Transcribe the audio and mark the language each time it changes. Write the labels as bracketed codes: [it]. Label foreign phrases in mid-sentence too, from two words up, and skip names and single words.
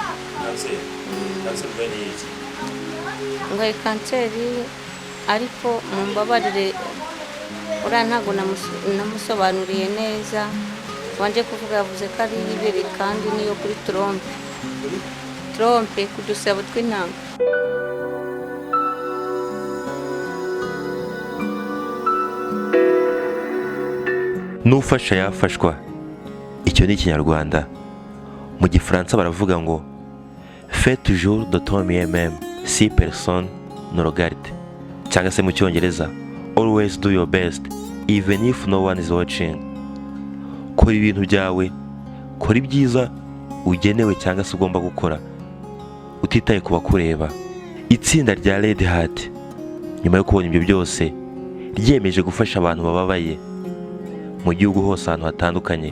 [rw] Ndwaye kanseri ariko mumbabarire, uriya ntabwo namusobanuriye neza, wanje kuvuga yavuze ko ari ibere kandi niyo kuri trompe ku dusabo tw'intanga. N'ufasha yafashwa, icyo ni Ikinyarwanda. Mu Gifaransa baravuga ngo [fr] faites toujours de ton mieux même si personne ne regarde, [rw] cyangwa se mu Cyongereza [en] always do your best even if no one is watching. [rw] Kora ibintu byawe, kora ibyiza ugenewe cyangwa se ugomba gukora utitaye ku bakureba. Itsinda rya Red Heart nyuma yo kubona ibyo byose ryemeje gufasha abantu bababaye mu gihugu hose ahantu hatandukanye.